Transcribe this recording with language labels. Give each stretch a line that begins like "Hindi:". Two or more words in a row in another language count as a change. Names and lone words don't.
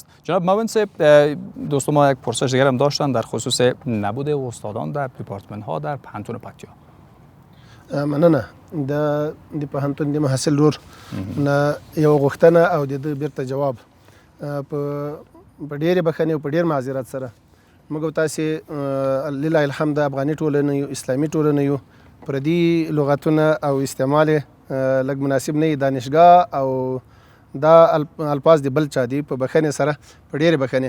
Persian: جناب محمد صاحب دوستان ما یک پرسش دیگر هم داشتن در خصوص نبود استادان در دیپارتمنت ها در پوهنتون پکتیا.
Pashto: مننه د پوهنتون د محصل رور نه یو غوښتنه او د بیرته جواب په ډېرې بخښنې او په ډېر معذرت سره موږ تاسې
Arabic: لله الحمد
Pashto: افغاني ټولنه یو اسلامي ټولنه یو پردي لغتونه او استعمال لږ مناسب نه دانشګاه او دا الفاظ د بل چا دي په بخښنې سره په ډېرې بخښنې.